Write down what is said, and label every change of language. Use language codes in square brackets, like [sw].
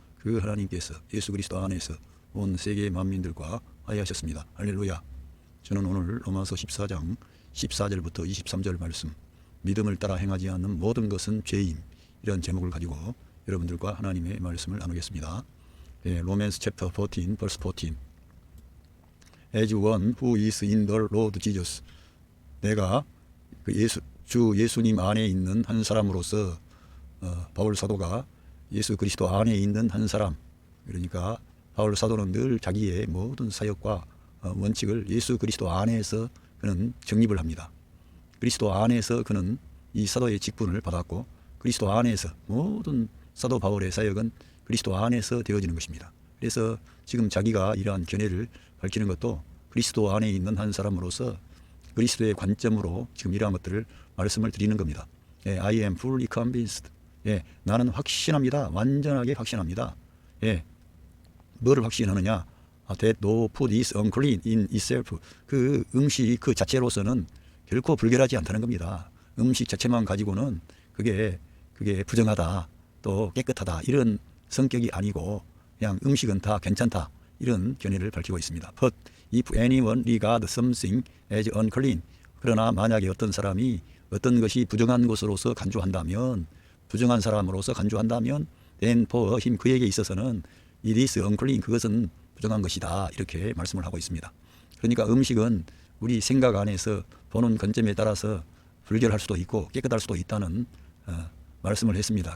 [ko] 그 하나님께서 예수 그리스도 안에서 온 세계 만민들과 화해하셨습니다. 할렐루야. 저는 오늘 로마서 14장 14절부터 23절 말씀, 믿음을 따라 행하지 않는 모든 것은 죄임, 이런 제목을 가지고 여러분들과 하나님의 말씀을 나누겠습니다. [en] 로맨스 챕터 14 verse 14. As one who is in the Lord Jesus. [ko] 내가 주 예수님 안에 있는 한 사람으로서, 바울 사도가 예수 그리스도 안에 있는 한 사람, 그러니까 바울 사도는 늘 자기의 모든 사역과 원칙을 예수 그리스도 안에서 그는 정립을 합니다. 그리스도 안에서 그는 이 사도의 직분을 받았고, 그리스도 안에서 모든 사도 바울의 사역은 그리스도 안에서 되어지는 것입니다. 그래서 지금 자기가 이러한 견해를 밝히는 것도 그리스도 안에 있는 한 사람으로서 그리스도의 관점으로 지금 이러한 것들을 말씀을 드리는 겁니다. [en] I am fully convinced. [ko] 나는 확신합니다. 완전하게 확신합니다. 뭐를 확신하느냐? [en] That no food is unclean in itself. [ko] 그 음식 그 자체로서는 결코 불결하지 않다는 겁니다. 음식 자체만 가지고는 그게 부정하다, 또 깨끗하다, 이런 성격이 아니고 그냥 음식은 다 괜찮다, 이런 견해를 밝히고 있습니다. [en] But if anyone regard something as unclean. [ko] 그러나 만약에 어떤 사람이 어떤 것이 부정한 것으로서 간주한다면, 부정한 사람으로서 간주한다면, [en] then for him, [ko] 그에게 있어서는 [en] it is unclean. [ko] 그것은 부정한 것이다, 이렇게 말씀을 하고 있습니다. 그러니까 음식은 우리 생각 안에서 보는 관점에 따라서 불결할 수도 있고 깨끗할 수도 있다는 말씀을 했습니다.